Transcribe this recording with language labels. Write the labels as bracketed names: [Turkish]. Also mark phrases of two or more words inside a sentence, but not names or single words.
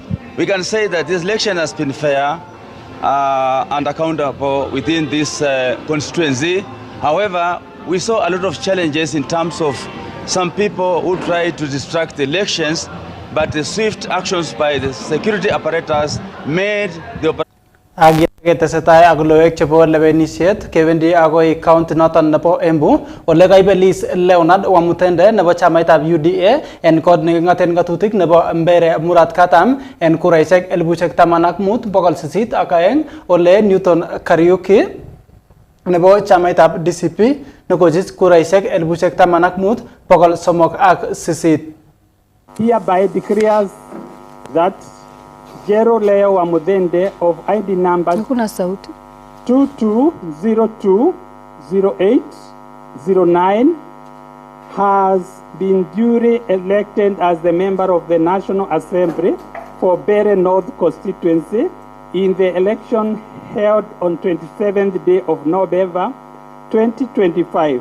[English] We can say that this election has been fair and accountable within this constituency. However, we saw a lot of challenges in terms of some people who tried to distract the elections, but the swift actions by the security apparatus made the [Kalenjin] tesetai ak loek chebo lewenisiet kewendi agoi county noton nebo Embu ole kaibelis Leonard Wamutende nebo chamaitab UDA en kod nengaten ngatutik nebo Mbere Murat Katam en kuraishek 15,802 ole Newton Kariuki nebo chamaitab DCP nekochis kuraishek 15,308. [English] Hereby declares that Jero Leo Wamudende of ID number 22020809 has been duly elected as the member of the National Assembly for Bere North constituency in the election held on 27th day of November 2025.